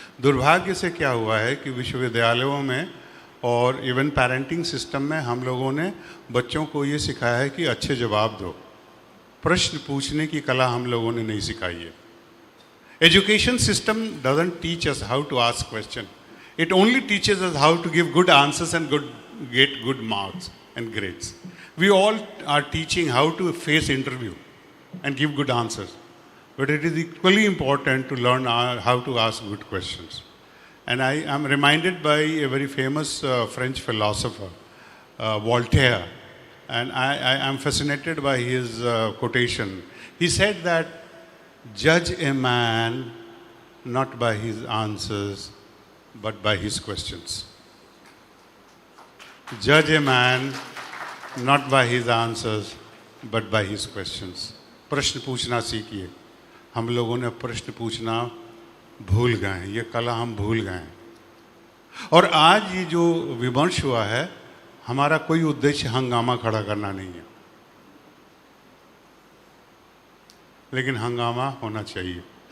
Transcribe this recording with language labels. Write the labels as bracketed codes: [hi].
[hi] दुर्भाग्य से क्या हुआ है कि विश्वविद्यालयों में और इवन पेरेंटिंग सिस्टम में हम लोगों ने बच्चों को ये सिखाया है कि अच्छे जवाब दो। प्रश्न पूछने की कला हम लोगों ने नहीं सिखाई है। [en] Education system doesn't teach us how to ask question, it only teaches us how to give good answers and get good marks and grades. We all are teaching how to face interview and give good answers, but it is equally important to learn how to ask good questions. And I am reminded by a very famous French philosopher, Voltaire, and I am fascinated by his quotation. He said that judge a man not by his answers but by his questions. Judge a man not by his answers but by his questions. [hi] प्रश्न पूछना सीखिए। हम लोगों ने प्रश्न पूछना भूल गए हैं, ये कला हम भूल गए हैं। और आज ये जो विमर्श हुआ है, हमारा कोई उद्देश्य हंगामा खड़ा करना नहीं है, लेकिन हंगामा होना चाहिए।